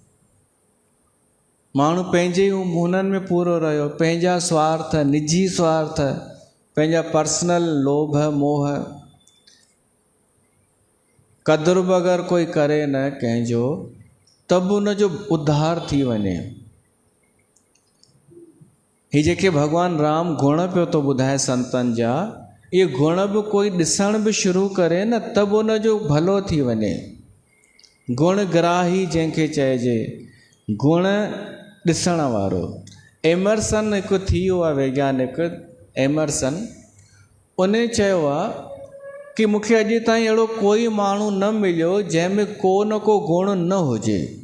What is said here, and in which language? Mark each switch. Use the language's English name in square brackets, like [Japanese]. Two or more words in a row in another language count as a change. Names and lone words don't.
[Sindhi] माण्हू पंहिंजे हुननि में पूरो रहियो, पंहिंजा स्वार्थ, निजी स्वार्थ, पंहिंजा पर्सनल लोभ मोह। क़दुरु बि अगरि कोई करे न कंहिंजो त बि उनजो उद्धार थी वञे। ही जेके भगवान राम गुण पियो थो ॿुधाए संतनि जा, इहे गुण बि कोई ॾिसण बि शुरू करे न त बि उनजो भलो थी वञे। गुण ग्राही जंहिंखे चइजे, गुण ॾिसण वारो। एमरसन हिकु थी वियो आहे वैज्ञानिक एमरसन, उन चयो आहे कि मूंखे अॼु ताईं अहिड़ो कोई माण्हू न मिलियो जंहिंमें को न को गुण न हुजे।